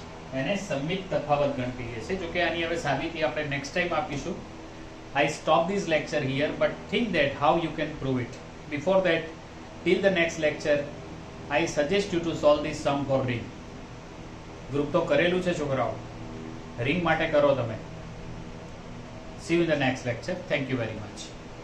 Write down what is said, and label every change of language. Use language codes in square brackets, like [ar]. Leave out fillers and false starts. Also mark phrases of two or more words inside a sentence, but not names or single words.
[gu] એને સંમિત તફાવત ગણતરી કહે છે. જો કે આની હવે સાબિતી આપણે [en] next time [gu] આપીશું. [en] I stop this lecture here, but think that how you can prove it. Before that, till the next lecture, I suggest you to solve this sum for ring. [gu] ગ્રુપ તો કરેલું છે છોકરાઓ, રિંગ માટે કરો તમે. [en] See you in the next lecture. Thank you very much.